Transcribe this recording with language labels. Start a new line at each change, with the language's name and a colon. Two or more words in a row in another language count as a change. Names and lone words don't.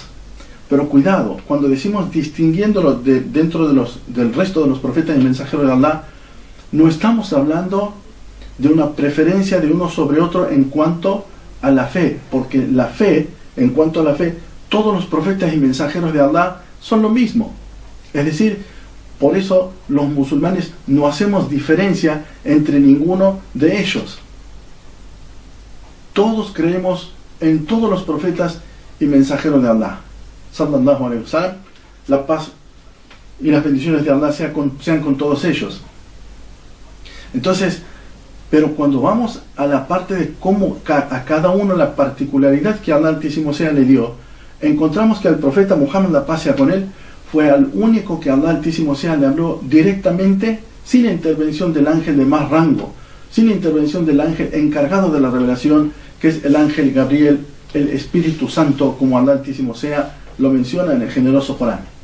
Spanish: Pero cuidado, cuando decimos distinguiéndolo dentro del resto de los profetas y mensajeros de Allah, no estamos hablando de una preferencia de uno sobre otro en cuanto a la fe, porque la fe, en cuanto a la fe, todos los profetas y mensajeros de Allah son lo mismo. Es decir, por eso los musulmanes no hacemos diferencia entre ninguno de ellos. Todos creemos en todos los profetas y mensajeros de Allah.
Arabic: صلى الله عليه وسلم.
Spanish: La paz y las bendiciones de Allah sean con todos ellos. Entonces, pero cuando vamos a la parte de cómo a cada uno la particularidad que Allah Altísimo Sea le dio, encontramos que al profeta Muhammad, la paz sea con él, fue al único que Allah Altísimo Sea le habló directamente, sin la intervención del ángel de más rango, sin la intervención del ángel encargado de la revelación, que es el ángel Gabriel, el Espíritu Santo, como Allah Altísimo Sea lo menciona en el generoso Corán.